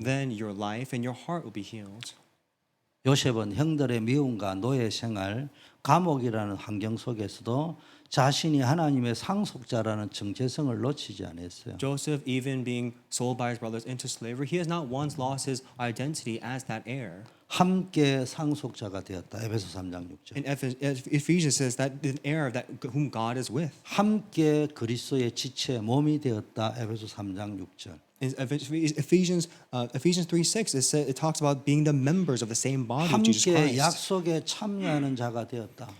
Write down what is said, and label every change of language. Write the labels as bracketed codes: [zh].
[en] Then your life and your heart will be healed. [ko] 요셉은 형들의 미움과 노예 생활, 감옥이라는 환경 속에서도 자신이 하나님의 상속자라는 정체성을 놓치지 않았어요. [en] Joseph, even being sold by his brothers into slavery, he has not once lost his identity as that heir. [ko] 함께 상속자가 되었다. 에베소 3장 6절. [en] In Ephesians says that the heir that whom God is with. [ko] 함께 그리스도의 지체 몸이 되었다. 에베소 3장 6절. [en] In Ephesians 3:6, it talks about being the members of the same body of Jesus Christ. [ko] 약속에 참여하는 자가 되었다.